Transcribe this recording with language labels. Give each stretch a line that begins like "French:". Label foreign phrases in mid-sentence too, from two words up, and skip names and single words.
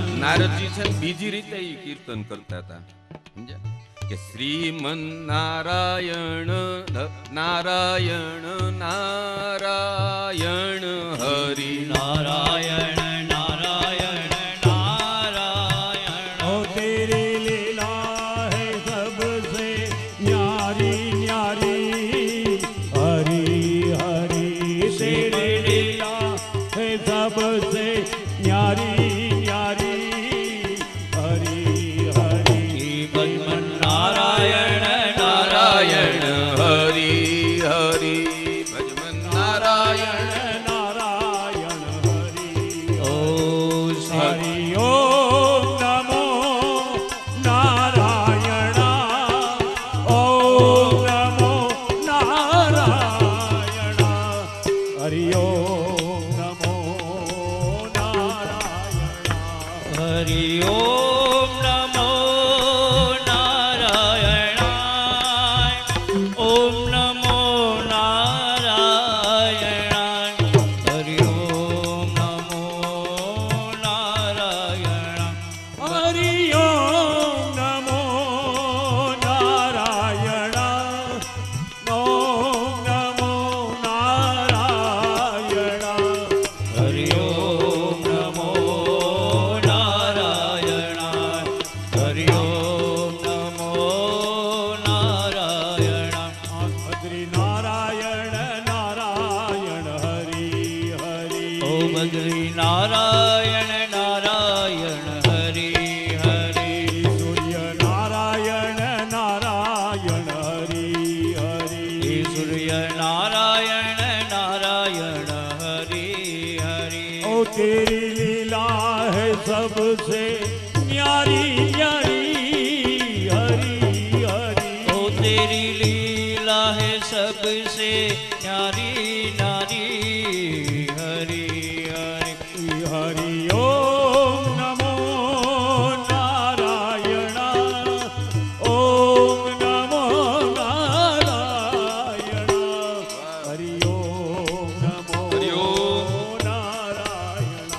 Gujarati: નારદજી છે ને બીજી રીતે એ કીર્તન કરતા હતા, સમજ્યા? કે શ્રીમન નારાયણ નારાયણ નારાયણ હરિ નારાયણ નારાયણ નારાયણ
Hindi: ओ तेरी लीला है सबसे न्यारी न्यारी हरि हरि तेरी लीला है सबसे न्यारी न्यारी हरि हरि भजमन नारायण नारायण हरि हरि भजमन नारायण नारायण हरि ઓ
Sanskrit: हरि ओम नमो नारायण ओम नमो नारायण हरि ओम नमो नारायण હરિ ઓમ નમો નારાયણાય ઓમ નમો નારાયણાય હરિ ઓમ નમો નારાયણાય हरि ओम नमो नारायण ओम नमो नारायण હરિ ઓમ નમો નારાયણાય હરિ ઓમ નમો નારાયણાય
Hindi: બદ્રી નારાયણ નારાયણ હરિ હરિ ઓ બદ્રી નારાયણ નારાયણ હરિ હરિ સૂર્ય નારાયણ નારાયણ હરિ હરિ હે સૂર્ય નારાયણ નારાયણ હરિ હરિ ओ तेरी लीला है सबसे न्यारी न्यारी हरि हरि ओ तेरी लीला है सबसे न्यारी नारी हरि हरि
Sanskrit: हरि ओम नमो नारायण ओम नमो नारायण हरि ओम नमो हरि ओम नारायण